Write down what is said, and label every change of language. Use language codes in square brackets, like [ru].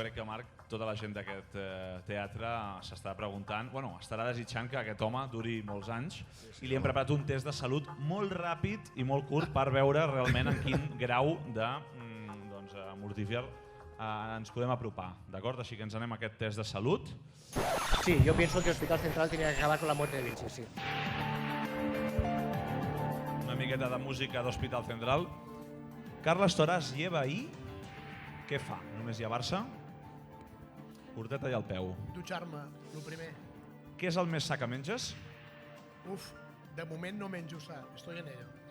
[ca] crec que, Marc, tota la gent d'aquest teatre s'està preguntant, estarà desitjant que aquest home duri molts anys i li hem preparat un test de salut molt ràpid i molt curt per veure realment en quin grau de mortífer ens podem apropar, d'acord? Així que ens anem a aquest test de salut. [es] Sí, yo pienso que Hospital Central tenía que acabar con la muerte de Vinci, sí. [ca] Una miqueta de música d'Hospital Central. Carles Toràs lleva ahir. Què fa? Només llevar-se? Curteta i al peu. Dutxar-me, el primer. Què és el més sa que menges? De moment no menjo sa, [es] estoy en ello.